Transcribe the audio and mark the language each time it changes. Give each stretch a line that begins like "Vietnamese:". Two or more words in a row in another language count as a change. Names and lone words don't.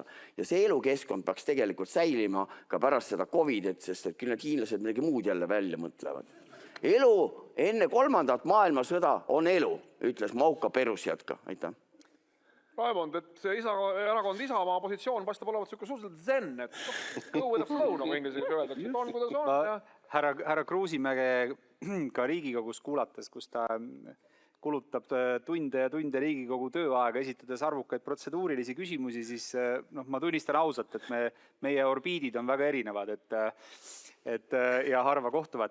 Estonian: Ja see elukeskkond peaks tegelikult säilima ka pärast seda COVID-et, sest et küll need hiinlased midagi muud jälle välja mõtlevad. Elu enne 3. maailmasõda on elu, ütles Mauka Perusjatka. Aitäh. Raimond, et erakond Isamaa positsioon paistab olevat suhteliselt zen, et
English: go with the flow,
Estonian: nagu inglasega öeldakse, on kuidas on. Härra Kruusimäge ka Riigikogus kuulates, kus ta kulutab tunde ja tunde Riigikogu tööaega esitades arvukaid protseduurilisi küsimusi, siis ma tunnistan ausalt, et meie orbiidid on väga erinevad, ja harva kohtuvad.